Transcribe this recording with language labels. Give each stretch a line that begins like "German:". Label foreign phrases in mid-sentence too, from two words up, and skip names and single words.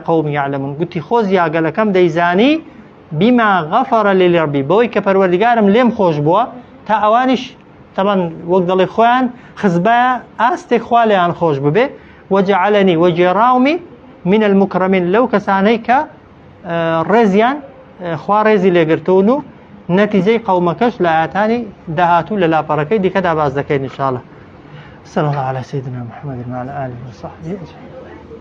Arabic: قەومی یعلەمون
Central Kurdish: گوتی خۆزیا گەلەکەم دەیزانی
Arabic: بیما غەفەرە لی ڕەبی
Central Kurdish: بەوەی کە پەروەردگارم لێم خۆش بووە تا ئەوانیش طبعا وەک دەڵێ خۆیان خزبایە ئاستێک خوا لێیان خۆش ببێ
Arabic: وەجعەلەنی وەجێڕاومی من المكرمين
Central Kurdish: لەو کەسانەی کە ڕێزیان خوا ڕێزی لێگرتوون و نەتیجەی قەومەکەش لە ئاەتانی داهاتوو لە لاپەڕەکەی دیکەدا باز دەکەین ئینشاءالله.
Arabic: صلى الله على سيدنا محمد وعلى آله وصحبه أجمعين.